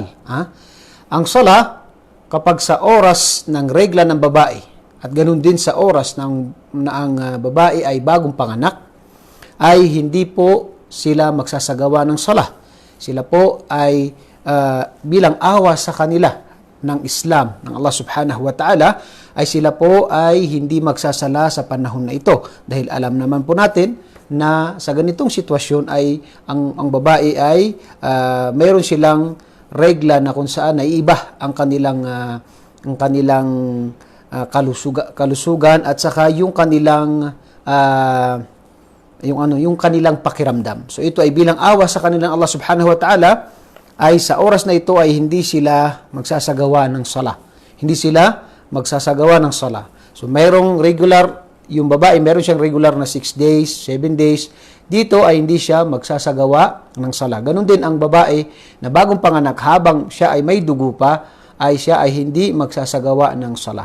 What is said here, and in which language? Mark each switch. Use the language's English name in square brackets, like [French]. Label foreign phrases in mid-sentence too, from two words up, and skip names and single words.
[Filipino] Ang salah, kapag sa oras ng regla ng babae at ganoon din sa oras na ang babae ay bagong panganak, ay hindi po sila magsasagawa ng salah. Sila po ay bilang awa sa kanila ng Islam, ng [Arabic] الله سبحانه وتعالى, [Filipino] ay sila po ay hindi magsasala sa panahon na ito. Dahil alam naman po natin na sa ganitong sitwasyon ay ang babae ay mayroon silang regla na kung saan ay iba ang kanilang kalusugan at saka yung kanilang yung kanilang pakiramdam. So ito ay bilang awa sa kanilang [Arabic] الله سبحانه وتعالى, [Filipino] ay sa oras na ito ay hindi sila magsasagawa ng sala. Hindi sila magsasagawa ng sala. So mayroong regular, yung babae mayroon siyang regular na 6 days, 7 days. Dito ay hindi siya magsasagawa ng sala. Ganon din ang babae na bagong panganak, habang siya ay may dugo pa, ay siya ay hindi magsasagawa ng sala.